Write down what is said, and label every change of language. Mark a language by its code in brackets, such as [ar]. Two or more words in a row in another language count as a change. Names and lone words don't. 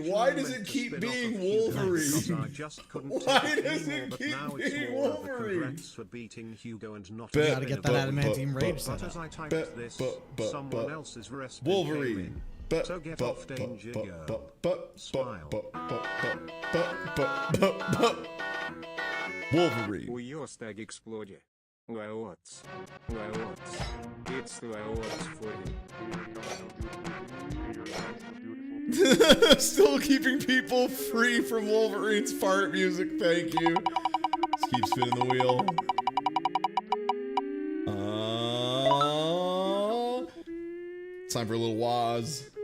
[en] Why does it keep being Wolverine? Why does it keep being Wolverine? Congrats for beating Hugo and not You gotta get that adamantium rage set But as up. I typed this, someone else's recipe Wolverine. came in. So get off Danger Girl. Smile. Wolverine. У Йостаг эксплоде. Лаотс. It's Laots for you. Still keeping people free from Wolverine's fart music. Thank you. Let's keep spinning the wheel. It's time for a little Waz.